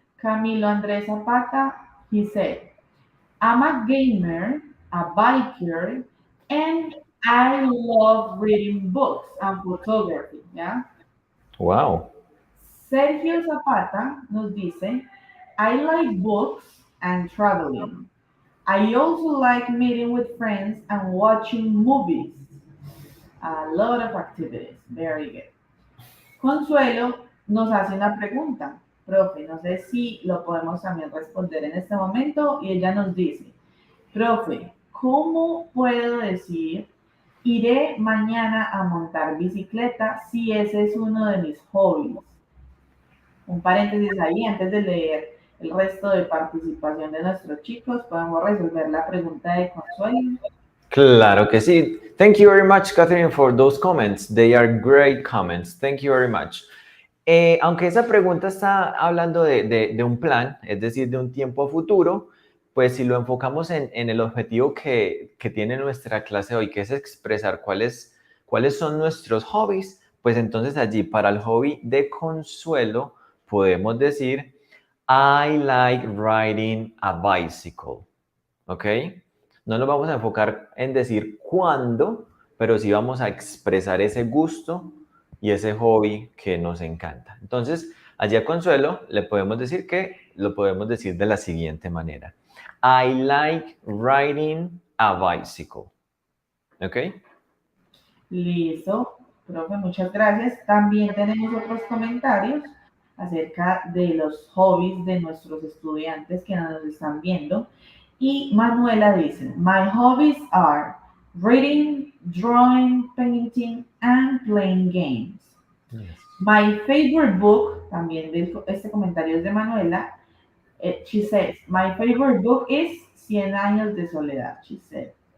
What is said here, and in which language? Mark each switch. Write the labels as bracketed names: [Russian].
[English] Camilo Andrés Zapata, he said, I'm a gamer, a biker, and I love reading books and photography. Yeah. Wow. Sergio Zapata [Spanish] nos dice, [English] I like books and traveling. I also like meeting with friends and watching movies. A lot of activities. Very good. [Spanish] Consuelo nos hace una pregunta. Profe, no sé si lo podemos también responder en este momento. Y ella nos dice, profe, ¿cómo puedo decir iré mañana a montar bicicleta si ese es uno de mis hobbies? Un paréntesis ahí, antes de leer el resto de participación de nuestros chicos, podemos resolver la pregunta de Consuelo. Claro que sí. [English] Thank you very much, Katherine, for those comments. They are great comments. Thank you very much. [Spanish] Aunque esa pregunta está hablando de un plan, es decir, de un tiempo futuro, pues si lo enfocamos en el objetivo que tiene nuestra clase hoy, que es expresar cuáles son nuestros hobbies, pues entonces allí para el hobby de Consuelo podemos decir, [English] I like riding a bicycle, [Spanish] ¿ok? No nos vamos a enfocar en decir cuándo, pero sí vamos a expresar ese gusto y ese hobby que nos encanta. Entonces, allí a Consuelo le podemos decir que lo podemos decir de la siguiente manera. [English] I like riding a bicycle. ¿Ok? [Spanish] Listo, profe, muchas gracias. También tenemos otros comentarios acerca de los hobbies de nuestros estudiantes que nos están viendo. Y Manuela dice, [English] my hobbies are reading, drawing, painting, and playing games. Yes. My favorite book, [Spanish] también este comentario es de Manuela. [English] She says, my favorite book is Cien años de soledad, she said.